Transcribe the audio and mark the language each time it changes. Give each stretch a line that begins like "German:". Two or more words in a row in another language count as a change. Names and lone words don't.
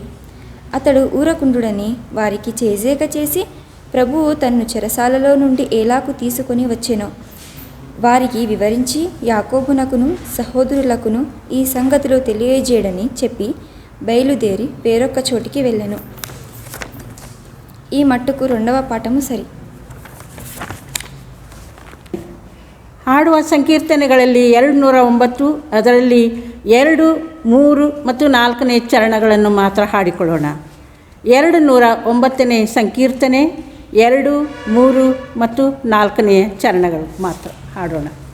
Telugu: అతడు ఊరకుండుడని వారికి చేజేక చేసి ప్రభువు తన్ను చెరసాలలో నుండి ఏలాకు తీసుకొని వచ్చెనో వారికి వివరించి యాకోబునకును సహోదరులకును ఈ సంగతులు తెలియజేయడని చెప్పి బయలుదేరి వేరొక్క చోటికి వెళ్ళెను. ఈ మట్టుకు రెండవ పాఠము సరి.
Kannada: ಹಾಡುವ ಸಂಕೀರ್ತನೆಗಳಲ್ಲಿ 209, ಅದರಲ್ಲಿ 2, 3 ಮತ್ತು 4ನೇ ಚರಣಗಳನ್ನು ಮಾತ್ರ ಹಾಡಿಕೊಳ್ಳೋಣ. 209ನೇ ಸಂಕೀರ್ತನೆ 2, 3 ಮತ್ತು 4ನೇ ಚರಣಗಳು ಮಾತ್ರ ಹಾಡೋಣ.